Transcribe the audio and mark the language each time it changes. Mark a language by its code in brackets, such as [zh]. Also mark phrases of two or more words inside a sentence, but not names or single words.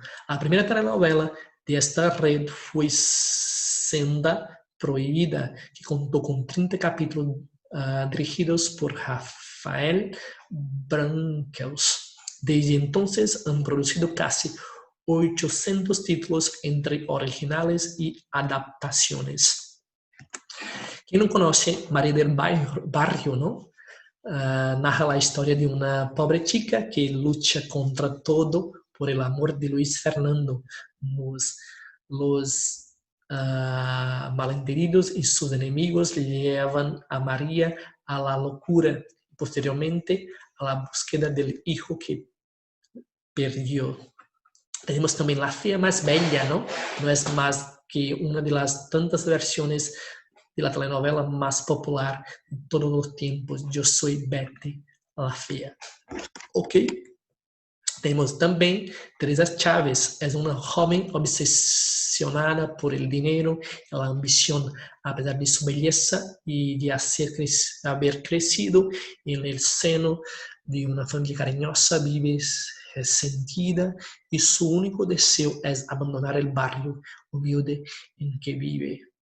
[es] La primera telenovela de esta red fue Senda Prohibida, que contó con 30 capítulos dirigidos por Rafael Branquels. Desde entonces han producido casi 800 títulos entre originales y adaptaciones. [pt] Quem não conhece Maria del Barrio, não? Narra a história de uma pobre chica que luta contra todo [es] por el amor de [pt] Luis Fernando. [es] Los malentendidos y sus enemigos llevan a María a la locura y posteriormente a la búsqueda del hijo que perdió. Tenemos también La Fea Más Bella, ¿no? No es más que una de las tantas versiones de la telenovela más popular de todos los tiempos. Yo soy Betty la Fea. Ok. [pt] Temos também Teresa Chávez, é uma jovem obsessionada [es] por el dinero, la ambición, a pesar de su belleza y de haber crecido en el seno de una familia cariñosa, vive resentida y su único deseo es abandonar el barrio humilde en que vive.